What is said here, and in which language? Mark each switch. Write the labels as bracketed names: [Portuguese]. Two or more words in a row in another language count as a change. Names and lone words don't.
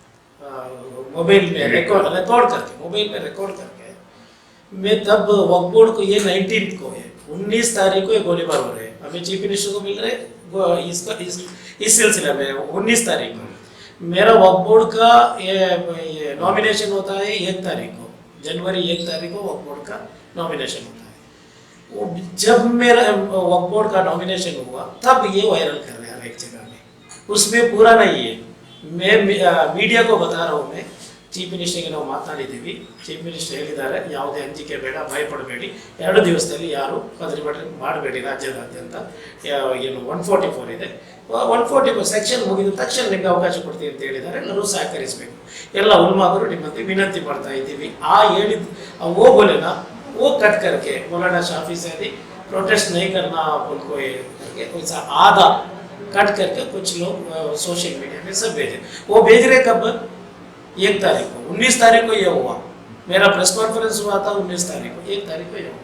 [Hindi] मोबाइल में रिकॉर्ड करके, मोबाइल में रिकॉर्ड करके, मैं तब वक्फ बोर्ड को, ये 19 को है, 19 तारीख को ये गोलीबार हो रहे हैं, हमें [English] chief minister [Hindi] को मिल रहे इसका इस सिलसिले में 19 तारीख को मेरा वक्फ बोर्ड का ये नॉमिनेशन होता है 1 तारीख को, जनवरी 1 तारीख को वक्फ बोर्ड का नॉमिनेशन होता है। वो जब मेरा वक्फ बोर्ड का नॉमिनेशन हुआ तब ये वायरल कर रहे हैं हर एक जगह में, उसमें पूरा नहीं है। मैं मीडिया को बता रहा हूँ, मैं [English] chief minister [Kannada] ನಾವು ಮಾತನಾಡಿದ್ದೀವಿ, [English] chief minister [Kannada] ಹೇಳಿದ್ದಾರೆ ಯಾವುದೇ ಅಂಜಿಕೆ ಬೇಡ, ಭಯಪಡಬೇಡಿ, 2 ದಿವಸದಲ್ಲಿ ಯಾರು ಪ್ರತಿಭಟನೆ ಮಾಡಬೇಡಿ, ರಾಜ್ಯದಾದ್ಯಂತ ಏನು 144 ಇದೆ, 144 ಸೆಕ್ಷನ್ ಮುಗಿದ ತಕ್ಷಣ ನಿಮಗೆ ಅವಕಾಶ ಕೊಡ್ತೀವಿ ಅಂತ ಹೇಳಿದ್ದಾರೆ, ಎಲ್ಲರೂ ಸಹಕರಿಸಬೇಕು, ಎಲ್ಲ ಉಲ್ಮಾದರು ನಿಮ್ಮಂತೆ ವಿನಂತಿ ಮಾಡ್ತಾ ಇದ್ದೀವಿ। ಆ ಹೇಳಿದ [Hindi] वो बोले ना, वो कट करके मौलाना शाफी साहब प्रोटेस्ट नहीं करना उनको करके वैसा आधा कट करके कुछ लोग [English] social media [Hindi] में सब भेजे। वो भेज रहे कब? 1 तारीख को, 19 तारीख को ये हुआ, मेरा [English] press conference [Hindi] हुआ था 19 तारीख को, 1 तारीख को ये हुआ।